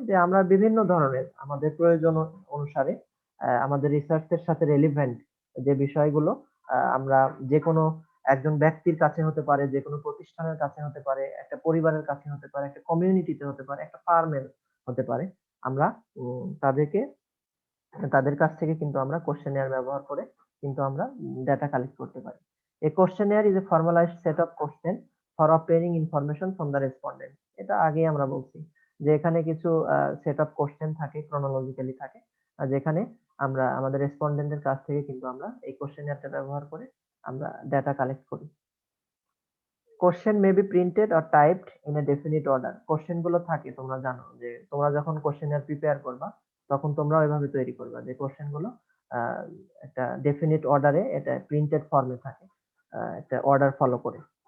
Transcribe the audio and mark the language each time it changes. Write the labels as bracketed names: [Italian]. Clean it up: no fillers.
[Bangla] যে আমরা বিভিন্ন ধরনের আমাদের প্রয়োজন অনুসারে আমাদের রিসার্চ এর সাথে রেলিভেন্ট যে বিষয়গুলো আমরা যেকোনো একজন ব্যক্তির কাছে হতে পারে, যেকোনো প্রতিষ্ঠানের কাছে হতে পারে, একটা পরিবারের কাছে হতে পারে, একটা কমিউনিটিতে হতে পারে, একটা ফার্মের হতে পারে। আমরা তাদেরকে তাদের কাছ থেকে কিন্তু আমরা কোয়েশ্চেনিয়ার ব্যবহার করে কিন্তু আমরা ডাটা কালেক্ট করতে পারি। [English] A questionnaire is a formalized set of questions for obtaining information from the respondent. [Bangla] এটা আগেই আমরা বলছি যে এখানে কিছু সেট অফ কোয়েশ্চেন থাকে, ক্রনোলজিক্যালি থাকে। যেখানে আমরা আমাদের রেসপন্ডেন্টের কাছ থেকে কিন্তু আমরা এই কোয়েশ্চেনিয়ারটা ব্যবহার করে আমরা ডাটা কালেক্ট করি। [English] Question may be printed or typed in a definite order. [Bangla] Question গুলো থাকে তোমরা জানো যে তোমরা যখন কোয়েশ্চেনিয়ার প্রিপেয়ার করবা তখন তোমরা ওইভাবে তৈরি করবা যে কোয়েশ্চেন গুলো আহ, একটা ডেফিনিট অর্ডারে এটা প্রিন্টেড ফর্মে থাকে একটা অর্ডার ফলো করে।